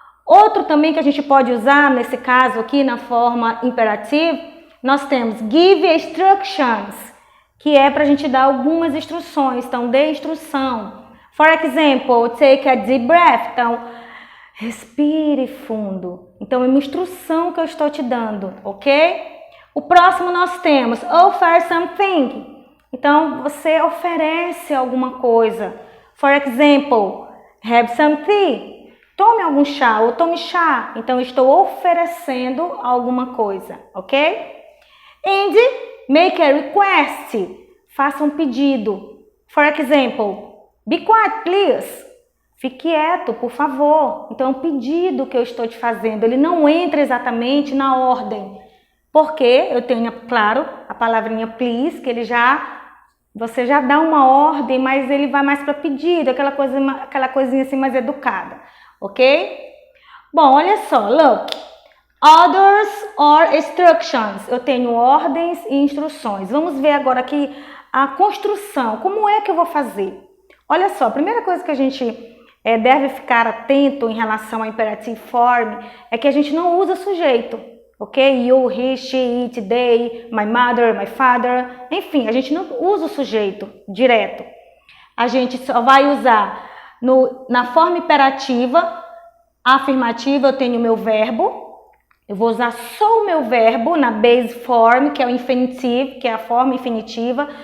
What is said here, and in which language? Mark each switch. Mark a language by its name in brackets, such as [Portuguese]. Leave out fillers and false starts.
[Portuguese] Outro também que a gente pode usar, nesse caso aqui, na forma imperative, nós temos [English] give instructions, [Portuguese] que é para a gente dar algumas instruções, então dê instrução. [English] For example, take a deep breath, [Portuguese] então respire fundo. Então é uma instrução que eu estou te dando, ok? O próximo nós temos [English] offer something, [Portuguese] então você oferece alguma coisa. [English] For example, have some tea. [Portuguese] Tome algum chá ou tome chá, então eu estou oferecendo alguma coisa, ok? [English] And make a request. [Portuguese] Faça um pedido. [English] For example, be quiet, please. [Portuguese] Fique quieto, por favor. Então, é um pedido que eu estou te fazendo. Ele não entra exatamente na ordem. Porque eu tenho, claro, a palavrinha please, que você já dá uma ordem, mas ele vai mais para pedido, aquela coisinha assim mais educada. Ok? Bom, olha só, [English] look. Orders or instructions. [Portuguese] Eu tenho ordens e instruções. Vamos ver agora aqui a construção. Como é que eu vou fazer? Olha só, a primeira coisa que a gente deve ficar atento em relação ao imperative form é que a gente não usa sujeito, ok? [English] You, he, she, it, they, my mother, my father. [Portuguese] Enfim, a gente não usa o sujeito direto. A gente só vai usar na forma imperativa, afirmativa, eu tenho o meu verbo. Eu vou usar só o meu verbo na base form, que é o infinitive, que é a forma infinitiva.